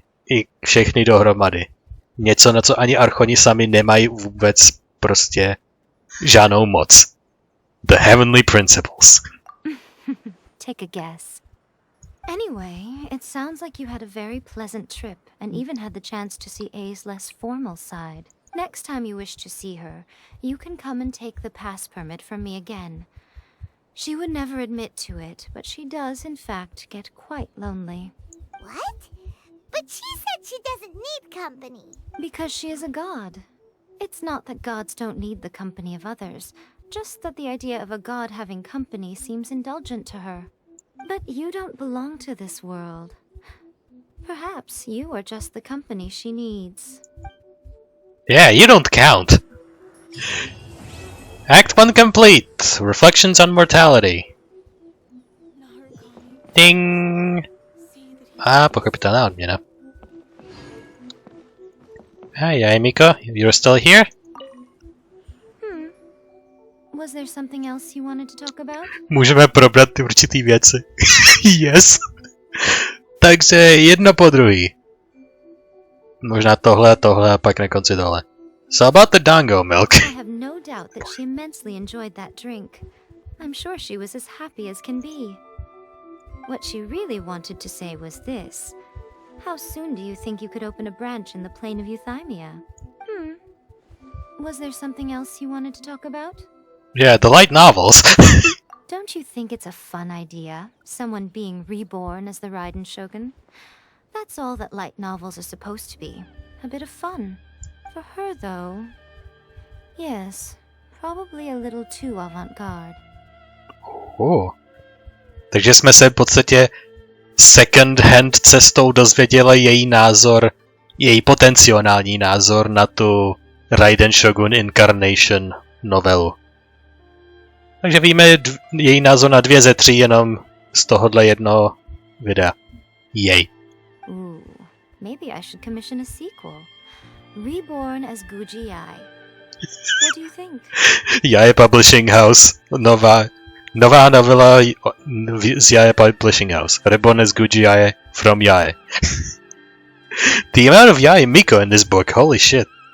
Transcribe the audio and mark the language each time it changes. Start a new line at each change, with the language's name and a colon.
Czech: I všechny dohromady. Něco, na co ani archoni sami nemají vůbec prostě žádnou moc.
English: The heavenly principles. Take a guess. Anyway, it sounds like you had a very pleasant trip and even had the chance to see A's less formal side. Next time you wish to see her, you can come and take the pass permit from me again. She would never admit to it, but she does in fact get quite lonely. What? But she said she doesn't need company. Because she is a god. It's not that gods don't need the company of others, just that the idea of a god having company seems indulgent to her. But you don't belong to this world. Perhaps you are just the company she needs. Yeah, you don't count. Act 1 complete. Reflections on mortality.
Czech: Ding. Pochopitelná odměna.
English: Hi, Miko. You're still here? Was there something else you wanted to talk about?
Czech: Můžeme probrat ty určitý věci. Yes. Takže jedno po druhý. Možná tohle a pak na konci tohle.
English: So about the dango milk. I have no doubt that she immensely enjoyed that drink. I'm sure she was as happy as can be. What she really wanted to say was this. How soon do you think you could open a branch in the plain of Euthymia? Was there something else you wanted to talk about? Yeah, the light novels. Don't you think it's a fun idea? Someone being reborn as the Raiden Shogun? That's all that light novels are supposed to be. A bit of fun. For her, though... Yes, probably a little too avant-garde.
Czech: Takže jsme se v podstatě second-hand cestou dozvěděli její názor, její potenciální názor na tu Raiden Shogun Incarnation novelu. Takže víme její názor na 2 ze 3 jenom z tohohle jednoho videa. Jej.
English: Ooh, maybe I should commission a sequel. Reborn as Guji Yai. What do you think?
Czech: Yae Publishing House. Nová novela z Yae Publishing House.
English: Reborn as Guji Yae from Yae. The amount of Yae Miko in this book, holy shit.